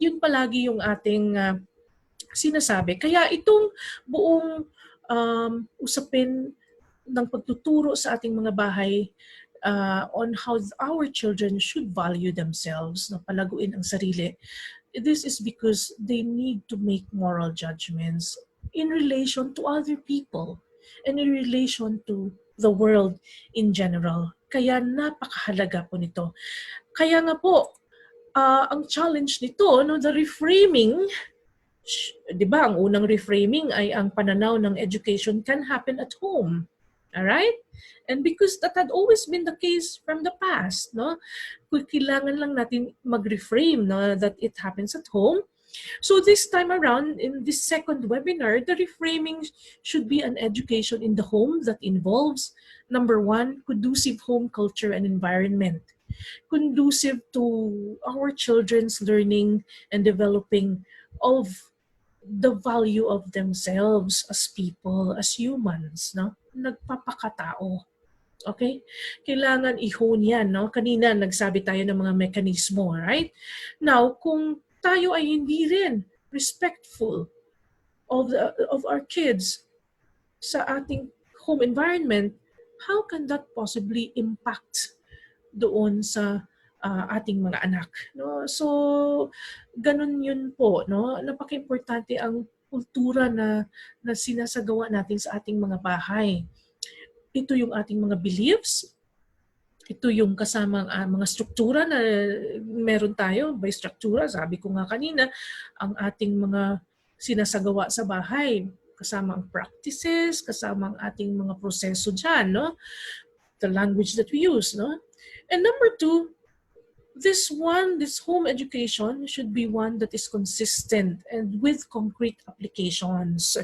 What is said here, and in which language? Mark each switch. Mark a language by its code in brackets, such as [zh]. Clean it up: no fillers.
[tl] Yun palagi yung ating sinasabi. Kaya itong buong usapin ng pagtuturo sa ating mga [en] bahay on how our children should value themselves, [tl] palaguin ang sarili, [en] this is because they need to make moral judgments in relation to other people and in relation to the world in general. [tl] Kaya napakahalaga po nito. Kaya nga po, ang challenge nito, the reframing, di ba, ang unang reframing ay ang pananaw ng [en] education can happen at home. Alright? And because that had always been the case from the past, no? [tl] Kailangan lang natin mag-reframe [en] that it happens at home. So this time around, in this second webinar, the reframing should be an education in the home that involves, number one, conducive home culture and environment, conducive to our children's learning and developing of the value of themselves as people, as humans, no? [tl] Nagpapakatao. Okay? Kailangan i-hone yan, no? Kanina nagsabi tayo ng mga mekanismo, right? [en] Now, [tl] kung tayo ay hindi rin [en] respectful of our kids sa ating home environment, how can that possibly impact [tl] doon sa ating mga anak, [en] no? [tl] So ganun yun po, no? Napaka-importante ang kultura na sinasagawa natin sa ating mga bahay. Ito yung ating mga beliefs, ito yung kasamang mga struktura na meron tayo. By struktura, sabi ko nga kanina, ang ating mga sinasagawa sa bahay, kasama ang practices, kasama ang ating mga proseso dyan, no? [en] The language that we use, no? And number two, this home education should be one that is consistent and with concrete applications.